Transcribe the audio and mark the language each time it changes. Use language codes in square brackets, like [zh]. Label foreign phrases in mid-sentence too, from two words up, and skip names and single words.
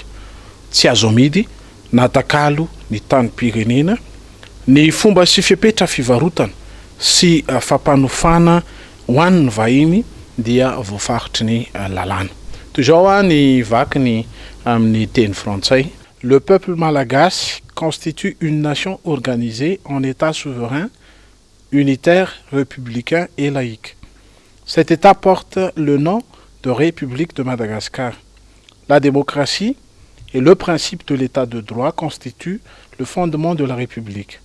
[mg] Tsy azo amidy na takalo ny tanim-pirenena, ny fomba sy fiapetra fivarotana sy fampanofana ho an'ny vahiny dia voafaritry ny lalàna. Toy izao ny vakiny amin'ny teny frantsay: [fr] le peuple malagasy constitue une nation organisée en état souverain, unitaire, républicain et laïque. Cet état porte le nom de République de Madagascar. La démocratie et le principe de l'état de droit constituent le fondement de la République.